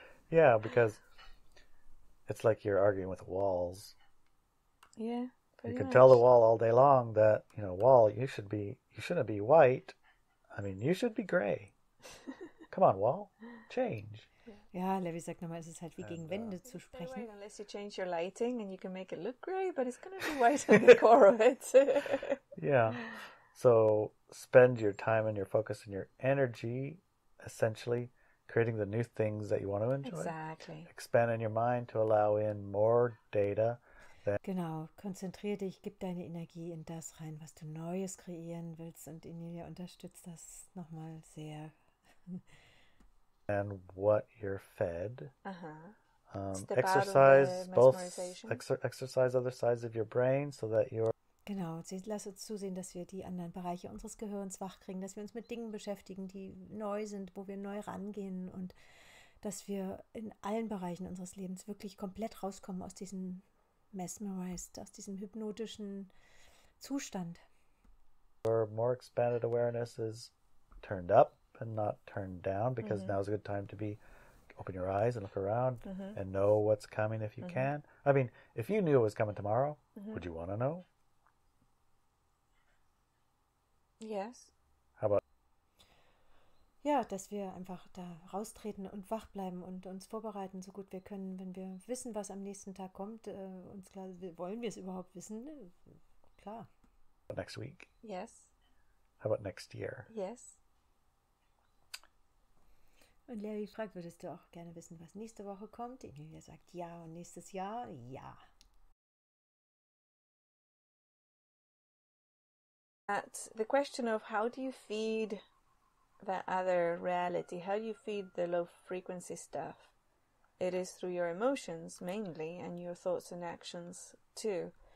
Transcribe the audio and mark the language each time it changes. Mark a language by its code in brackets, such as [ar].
[en] Yeah, because it's like you're arguing with walls. Yeah. You can tell the wall all day long that, wall, you shouldn't be white. I mean, you should be gray. Come on, wall, change. [de] Ja, Levi sagt nochmal, es ist halt wie gegen Wände zu sprechen. [en] Unless you change your lighting and you can make it look gray, but it's going to be white on the core of it. Yeah. So spend your time and your focus and your energy essentially creating the new things that you want to enjoy. Exactly. Expand in your mind to allow in more data. [de] Genau, konzentrier dich, gib deine Energie in das rein, was du Neues kreieren willst, und Inelia unterstützt das nochmal sehr. [en] And what you're fed. Exercise exercise other sides of your brain so that you're. [de] Genau, lass uns zusehen, dass wir die anderen Bereiche unseres Gehirns wachkriegen, dass wir uns mit Dingen beschäftigen, die neu sind, wo wir neu rangehen, und dass wir in allen Bereichen unseres Lebens wirklich komplett rauskommen aus diesem mesmerized, aus diesem hypnotischen Zustand. [en] Your more expanded awareness is turned up and not turn down, because now's a good time to open your eyes and look around and know what's coming if you can. I mean, if you knew it was coming tomorrow, would you want to know? Yes. How about? [de] Ja, dass wir einfach da raustreten und wach bleiben und uns vorbereiten, so gut wir können, wenn wir wissen, was am nächsten Tag kommt. Uns klar, wollen wir es überhaupt wissen? Klar. [en] Next week? Yes. How about next year? Yes. [de] Und Larry fragt, würdest du auch gerne wissen, was nächste Woche kommt? Inelia sagt ja und nächstes Jahr ja. [en] At the question of how do you feed that other reality, how do you feed the low frequency stuff? It is through your emotions mainly and your thoughts and actions too.